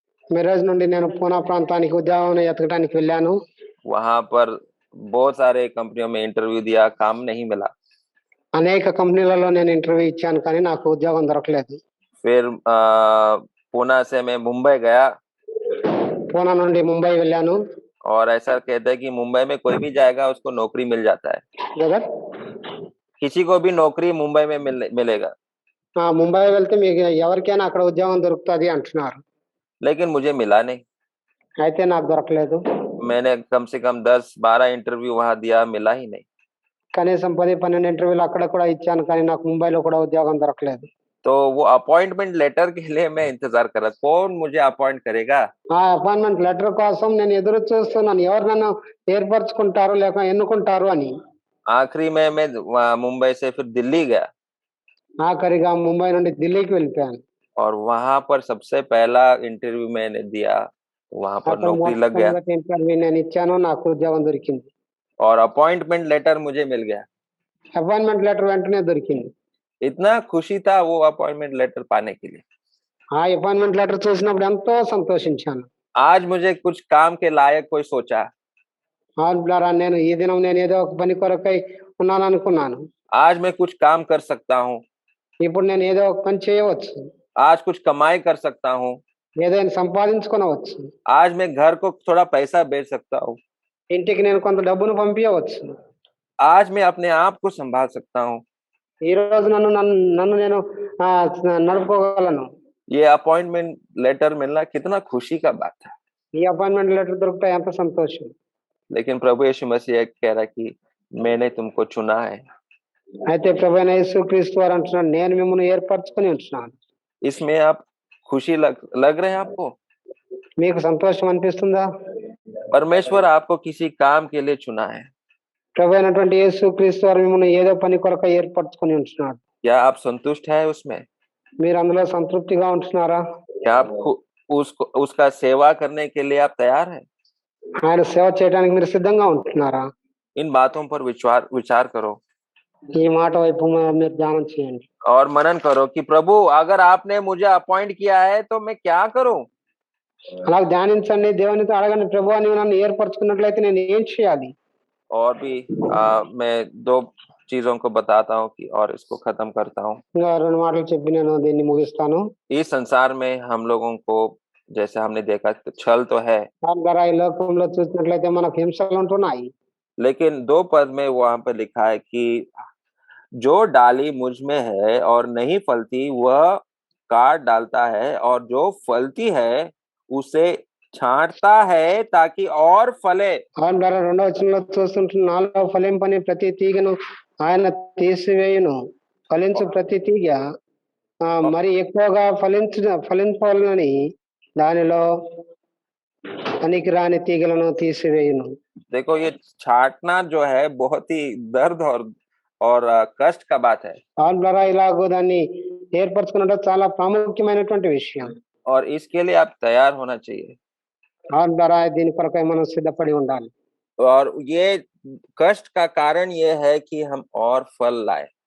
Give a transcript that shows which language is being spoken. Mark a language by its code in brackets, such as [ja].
[te] మిరాజ్ నుండి నేను పూనా ప్రాంతానికి ఉద్యోగం ఎతకడానికి వెళ్ళాను. [hi] वहाँ पर बहुत सारे कंपनियों में इंटरव्यू दिया, काम नहीं मिला। [te] అనేక కంపెనీలలో నేను ఇంటర్వ్యూ ఇచ్చాను కానీ నాకు ఉద్యోగం దొరకలేదు. [hi] फिर पूना से मैं मुंबई गया [te] పూనా నుండి ముంబై వెళ్ళాను. [hi] और ऐसा कहते हैं कि मुंबई में कोई भी जाएगा उसको नौकरी मिल जाता है। [en] brother [hi] किसी को भी नौकरी मुंबई में मिलेगा। [te] ముంబై వెళ్తే మీకు ఎవరికైనా అక్కడ ఉద్యోగం దొరుకుతది అంటున్నారు. [hi] लेकिन मुझे मिला नहीं। [te] అయితే నాకు దొరకలేదు. [hi] मैंने कम से कम 10-12 इंटरव्यू वहाँ दिया, मिला ही नहीं। [te] కనీసం 10, 12 ఇంటర్వ్యూలు అక్కడ కూడా ఇచ్చాను కానీ నాకు ముంబైలో కూడా ఉద్యోగం దొరకలేదు. [hi] तो वो अपॉइंटमेंट लेटर के लिए मैं इंतजार कर रहा, कौन मुझे अपॉइंट करेगा। [te] ఆ అపాయింట్మెంట్ లెటర్ కోసం నేను ఎదురు చూస్తున్నాను. ఎవరు నన్ను ఏర్పరచుకుంటారు లేక ఎన్నుకుంటారు అని. [hi] आखिरी में मैं मुंबई से फिर दिल्ली गया [te] ఆఖరిగా ముంబై నుండి ఢిల్లీకి వెళ్ళిపోయాను. [hi] और वहां पर सबसे पहला इंटरव्यू मैंने दिया, वहां पर [te] అక్కడ [hi] नौकरी लग गया [te] మొట్టమొదటి ఇంటర్వ్యూ నేను ఇచ్చాను. నాకు ఉద్యోగం దొరికింది. [hi] और अपॉइंटमेंट लेटर मुझे मिल गया। [te] అపాయింట్మెంట్ లెటర్ వెంటనే దొరికింది. [hi] इतना खुशी था वो अपॉइंटमेंट लेटर पाने के लिए। [te] ఆ అపాయింట్మెంట్ లెటర్ చూసినప్పుడు ఎంతో సంతోషించాను. [hi] आज मुझे कुछ काम के लायक कोई सोचा, [te] అవును బ్రదర్, నేను ఈ దినం నేను ఏదో ఒక పని కొరకై ఉన్నాను అనుకున్నాను. [hi] आज मैं कुछ काम कर सकता हूँ, [te] ఇప్పుడు నేను ఏదో ఒక పని చేయవచ్చు. [hi] आज कुछ कमाई कर सकता हूँ, [te] ఏదైనా సంపాదించుకొనవచ్చు. [hi] आज मैं घर को थोड़ा पैसा भेज सकता हूँ, [te] ఇంటికి నేను కొంత డబ్బును పంపించవచ్చు. [hi] आज मैं अपने आप को संभाल सकता हूँ। [te] ఈ రోజు నన్ను నేను నడుపుకోగలను. [hi] ये अपॉइंटमेंट लेटर मिलना कितना खुशी का बात है। [te] ఈ అపాయింట్మెంట్ లెటర్ దొరికితే ఎంత సంతోషం. [hi] लेकिन प्रभु यीशु मसीह कह रहा है कि मैंने तुमको चुना है। [te] అయితే ప్రభువైన యేసుక్రీస్తు వారు అంటున్నాడు, నేను మిమ్మల్ని ఏర్పరచుకొని ఉంటున్నాను. [hi] इसमें आप खुशी लग रहे हैं आपको? [te] మీకు సంతోషం అనిపిస్తుందా? [hi] परमेश्वर आपको किसी काम के लिए चुना है। [te] ప్రభు అయినటువంటి యేసుక్రీస్తు వారు మిమ్మల్ని ఏదో పని కొరకు ఏర్పరచుకొని ఉంటున్నాడు. [hi] क्या आप संतुष्ट है उसमें? [te] మీరు అందులో సంతృప్తిగా ఉంటున్నారా? [hi] क्या आप उसका सेवा करने के लिए आप तैयार हैं? [te] ఆయన సేవ చేయడానికి మీరు సిద్ధంగా ఉంటున్నారా? [hi] इन बातों पर विचार करो [te] ఈ మాట వైపు మీరు ధ్యానం చేయండి. [hi] और मनन करो कि प्रभु अगर आपने मुझे अपॉइंट किया है तो मैं क्या करूं। [te] అలా ధ్యానించండి. దేవునితో అడగండి, ప్రభువా నీవు నన్ను ఏర్పరచుకున్నట్లయితే నేను ఏం చేయాలి? [hi] और भी मैं 2 चीजों को बताता हूँ कि और इसको खत्म करता हूँ। [te] ఇంకా 2 మాటలు చెప్పి నేను దీన్ని ముగిస్తాను. [hi] इस संसार में हम लोगों को जैसे हमने देखा तो छल तो है, [te] ద్వారా ఈ లోకంలో చూసినట్లయితే మనకు హింసలు ఉంటున్నాయి. [hi] लेकिन 2 पद में वहां पर लिखा है कि जो डाली मुझ में है और नहीं फलती वह काट डालता है और जो फलती है उसे छांटता है ताकि और फले। [te] అవును ద్వారా 2వ వచనంలో చూస్తుంటున్న నాలో ఫలింపని ప్రతి తీగను ఆయన తీసివేయును. ఫలించు ప్రతి తీగ మరి ఎక్కువగా ఫలించాలని దానిలో పనికిరాని తీగలను తీసివేయును. [hi] देखो ये छांटना जो है बहुत ही दर्द और कष्ट का बात है [te] అవును ద్వారా ఇలాగో దాన్ని ఏర్పరచుకున్నట్టు చాలా ప్రాముఖ్యమైనటువంటి విషయం. [hi] और इसके लिए आप तैयार होना चाहिए। [te] అవును ద్వారా దీని కొరకై మనం సిద్ధపడి ఉండాలి. [hi] और ये कष्ट का कारण ये है कि हम और फल लाए।